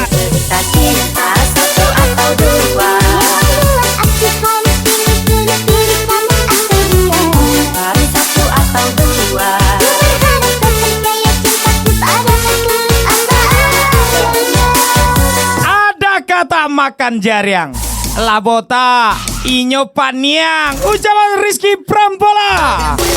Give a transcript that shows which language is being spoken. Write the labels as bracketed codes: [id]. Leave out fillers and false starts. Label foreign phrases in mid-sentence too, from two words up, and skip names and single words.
[id] Cerita cinta satu atau dua. Aku harus pilih kamu atau dia. Harus satu atau dua. Harus kau percaya cintaku padamu apa adanya. [min] Ada kata makan jariang, labota, inyo paniang, [id] ucapan Rizky Prampola.